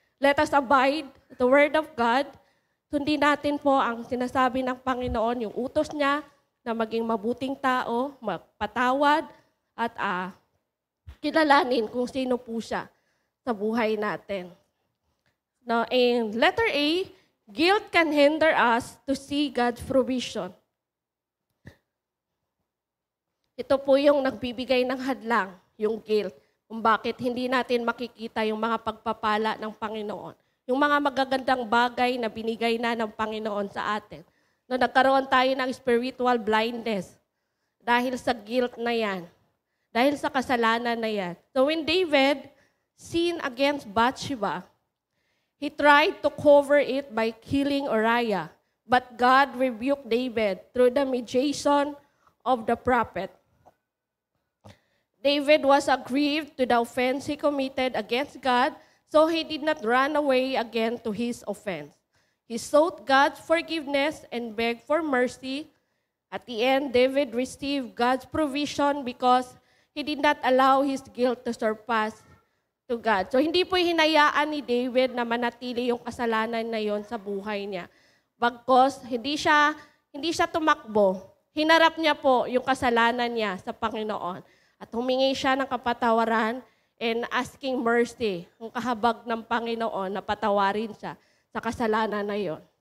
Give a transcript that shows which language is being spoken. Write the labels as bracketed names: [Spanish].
[English] Let us abide the Word of God. [Filipino] Sundin natin po ang sinasabi ng Panginoon, yung utos niya na maging mabuting tao, magpatawad, at kilalanin kung sino po siya sa buhay natin. [English] Now, in letter A, guilt can hinder us to see God's provision. [Filipino] Ito po yung nagbibigay ng hadlang, yung guilt, kung bakit hindi natin makikita yung mga pagpapala ng Panginoon. Yung mga magagandang bagay na binigay na ng Panginoon sa atin. No, nagkaroon tayo ng spiritual blindness dahil sa guilt na yan. Dahil sa kasalanan na yan. [English] So when David sinned against Bathsheba, he tried to cover it by killing Uriah. But God rebuked David through the mediation of the prophet. David was aggrieved to the offense he committed against God, so he did not run away again to his offense. He sought God's forgiveness and begged for mercy. At the end, David received God's provision because he did not allow his guilt to surpass to God. [Filipino] So hindi po hinayaan ni David na manatili yung kasalanan na yon sa buhay niya. Bagkos, hindi siya tumakbo. Hinarap niya po yung kasalanan niya sa Panginoon. At humingi siya ng kapatawaran [English] and asking mercy, [Filipino] ang kahabag ng Panginoon na patawarin siya sa kasalanan na yon.